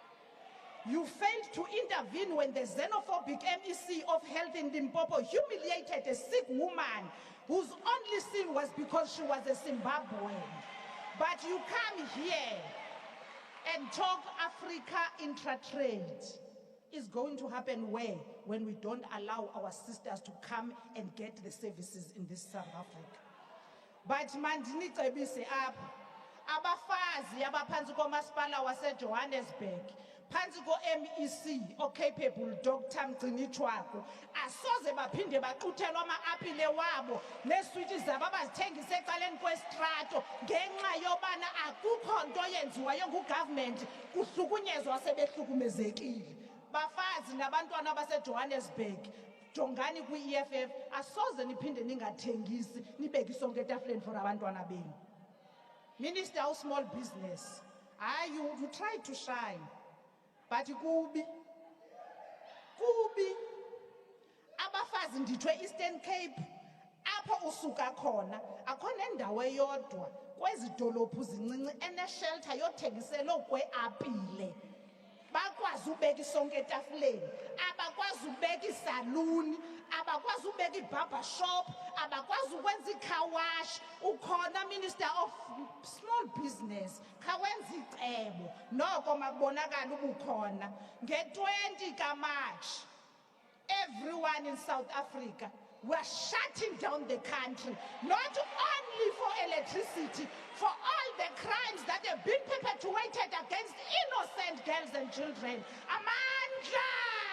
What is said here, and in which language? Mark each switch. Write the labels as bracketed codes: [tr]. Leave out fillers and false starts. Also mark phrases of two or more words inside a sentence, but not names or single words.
[en] You failed to intervene when the xenophobic MEC of Health in Limpopo humiliated a sick woman whose only sin was because she was a Zimbabwean. But you come here and talk Africa intra-trade. It's going to happen where? When we don't allow our sisters to come and get the services in this South Africa. [xh] But mandini cebise apha abafazi abaphansi komasipala waseJohannesburg phansi ko-MEC o-capable Dr. Mgcinichwako asoze baphinde baquthelwa ama-apile wabo neswitshi zabo abazithengisa ecaleni kwestrato ngenxa yobana akukho nto yenziwayo ngugovernment, kuhlukunyezwa sebehlukumezekile. Bafazi nabantwana baseJohannesburg, jongani kwi-EFF, asoze niphinde ningathengisi nibeke isonke etafuleni [en] for abantwana [xh] benu. Minister of Small Business, [en] you try to shine, but [xh] kubi abafazi ndithwe Eastern Cape apho usuka khona akhona endawo eyodwa kwezi dolophu zincinci ene-shelter yothengisela okwe-apile. Bakwazi ubeka isonke etafuleni, abakwazi ubeka isaluni, abakwazi ubeka i-barber shop, abakwazi ukwenza i-car wash. Ukhona Minister of Small Business, kawenza icebo, noko makubonakala ubukhona. [en] Nge-20 ka-March, everyone in South Africa were shutting down the country, not only for electricity, for all the crimes that have been perpetuated against innocent girls and children. [xh] Amandla!